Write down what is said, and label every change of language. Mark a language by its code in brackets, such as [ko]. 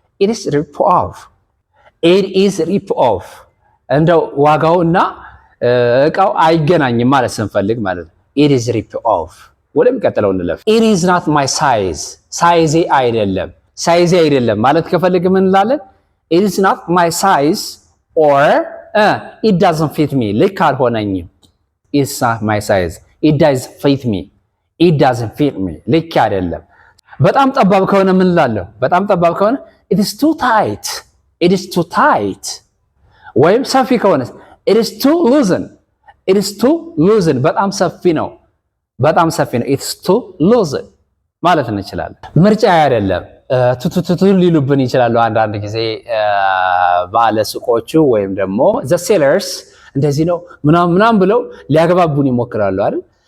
[en] it is rip off, [am] it is rip off። እንደው ዋጋውና እቃው አይገናኝም ማለት ስንፈልግ ማለት ነው። it is rip off። ወደሚቀጥለው እንለፍ። [en] it is not my size፣ [am] ሳይዜ አይደለም፣ ሳይዜ አይደለም ማለት ከፈልግ ምን እንላለን? [en] it is not my size or it doesn't fit me፣ [am] ልክ አልሆነኝም። [en] it's not my size, it doesn't fit me፣ it doesn't fit me [am] ልክ አይደለም። በጣም ጠባብ ከሆነ ምን እንላለን? በጣም ጠባብ ከሆነ [en] it is too tight፣ [am] it is too tight። ወይም ሰፊ ከሆነ [en] it is too loosen፣ [am] it is too loosen በጣም ሰፊ ነው፣ በጣም ሰፊ ነው። it is too loosen ማለት እንችላለን። ምርጫ አይደለም ቱቱቱቱ ሊሉብን ይችላሉ አንዳንድ ጊዜ ባለ ሱቆቹ ወይም ደግሞ [en] the sellers [am] እንደዚህ ነው ምናምን ብለው ሊያገባቡን ይሞክራሉ አይደል?